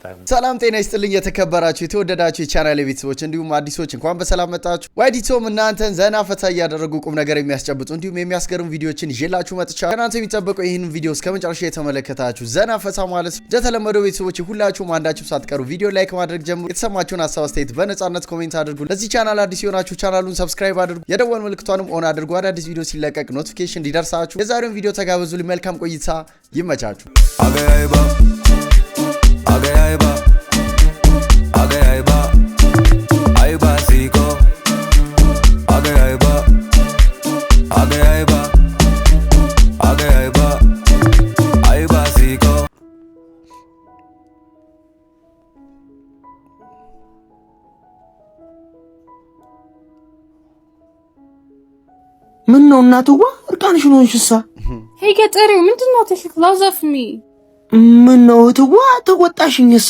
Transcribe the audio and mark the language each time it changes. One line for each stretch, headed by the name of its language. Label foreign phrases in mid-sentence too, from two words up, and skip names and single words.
Amharic: ሰላም ጤና ይስጥልኝ የተከበራችሁ የተወደዳችሁ የቻናሌ ቤተሰቦች እንዲሁም አዲሶች እንኳን በሰላም መጣችሁ። ዋይዲቶም እናንተን ዘና ፈታ ያደረጉ ቁም ነገር የሚያስጨብጡ እንዲሁም የሚያስገርሙ ቪዲዮዎችን ይዤላችሁ መጥቻለሁ። ከናንተ የሚጠበቀው ይህንን ቪዲዮ እስከመጨረሻው የተመለከታችሁ ዘና ፈታ ማለት ነው። እንደተለመደው ቤተሰቦች ሁላችሁም አንዳችሁም ሳትቀሩ ቪዲዮ ላይክ ማድረግ ጀምሩ። የተሰማችሁን ሀሳብ አስተያየት በነጻነት ኮሜንት አድርጉ። ለዚህ ቻናል አዲስ የሆናችሁ ቻናሉን ሰብስክራይብ አድርጉ። የደወል ምልክቷንም ኦን አድርጉ። አዳዲስ ቪዲዮ ሲለቀቅ ኖቲፊኬሽን እንዲደርሳችሁ። የዛሬውን ቪዲዮ ተጋበዙ። መልካም ቆይታ ይመቻችሁ። Agayba Agayba Agayba Ayba Siko Agayba Agayba Agayba Ayba Siko ምን ነው እናትዋ እርቃንሽን ሆንሽሳ? ሄይ ገጠሪው ምንድነው ተሽክላዛፍሚ? ምን ነው እትዋ ተቆጣሽኝሳ?